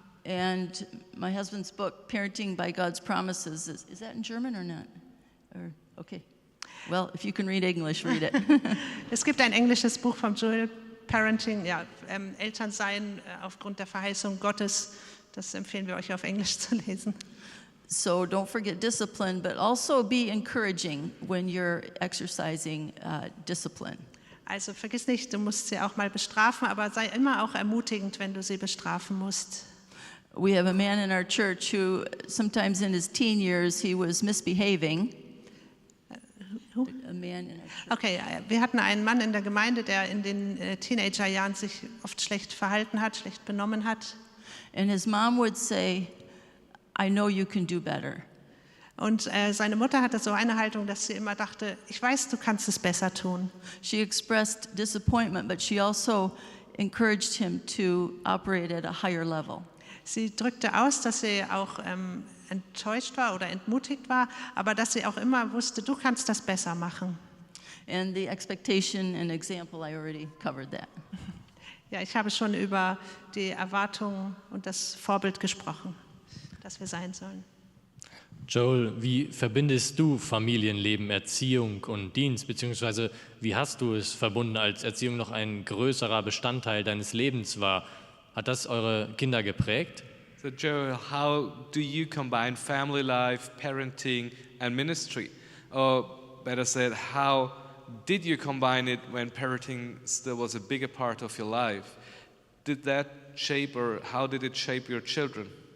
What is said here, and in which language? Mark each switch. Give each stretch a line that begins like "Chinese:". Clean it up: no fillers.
English: And my husband's book, Parenting by God's Promises, is that in German or not? Or, okay. Well, if you can read English, read it.
German: Es gibt ein englisches Buch von Joel, Parenting, Elternsein aufgrund der Verheißung Gottes. Das empfehlen wir euch auf Englisch zu lesen.
English: So don't forget discipline, but also be encouraging when you're exercising discipline.
German: Also vergiss nicht, du musst sie auch mal bestrafen, aber sei immer auch ermutigend, wenn du sie bestrafen musst.
English: We have a man in our church who sometimes in his teen years he was misbehaving. A man in our church.
German: Okay, wir hatten einen Mann in der Gemeinde, der in den Teenagerjahren sich oft schlecht verhalten hat, schlecht benommen hat.
English: And his mom would say, I know you can do better.
German: Und seine Mutter hatte so eine Haltung, dass sie immer dachte, ich weiß, du kannst es besser tun.
English: She expressed disappointment, but she also encouraged him to operate at a higher level.
German: Sie drückte aus, dass sie auch enttäuscht war oder entmutigt war, aber dass sie auch immer wusste, du kannst das besser machen.
English: And the expectation and example, I already covered that.
German: Ja, ich habe schon über die Erwartung und das Vorbild gesprochen, das wir sein sollen. Joel, wie verbindest du Familienleben, Erziehung und Dienst, beziehungsweise wie hast du es verbunden, als Erziehung noch ein größerer Bestandteil deines Lebens war? Hat das eure Kinder geprägt?
English: So Joel, how do you combine family life, parenting and ministry? Or better said, how did you combine it when parenting still was a bigger part of your life? Did that shape or how did it shape your children?